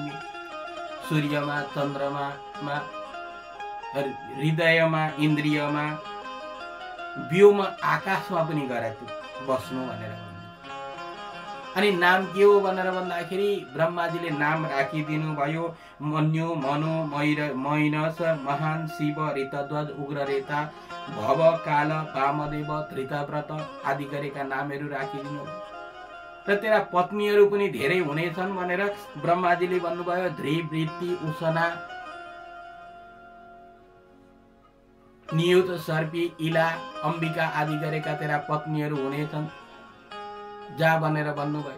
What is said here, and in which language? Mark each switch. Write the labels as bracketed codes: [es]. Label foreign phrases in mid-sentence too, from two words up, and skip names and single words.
[ne] सूर्यमा, चन्द्रमामा, हृदयमा, इन्द्रियमा, व्योमा, आकाशमा पनि गएर बस्नु भनेर भन्नु। अनि नाम के हो भनेर भन्दाखेरि ब्रह्माजीले नाम राखिदिनु भयो मन्यु मनु मैनस महान शिव ऋतध्वज उग्ररेता भव काल वामदेव धृतव्रत आदि गरेका नामहरू राखिदिनु र तेरा पत्नीहरू पनि धेरै हुनेछन् भनेर ब्रह्माजीले भन्नुभयो। धृवृत्ति उषना नियुत सर्पी इला अम्बिका आदि गरेका तेरा पत्नीहरू हुनेछन् जा भनेर भन्नुभयो।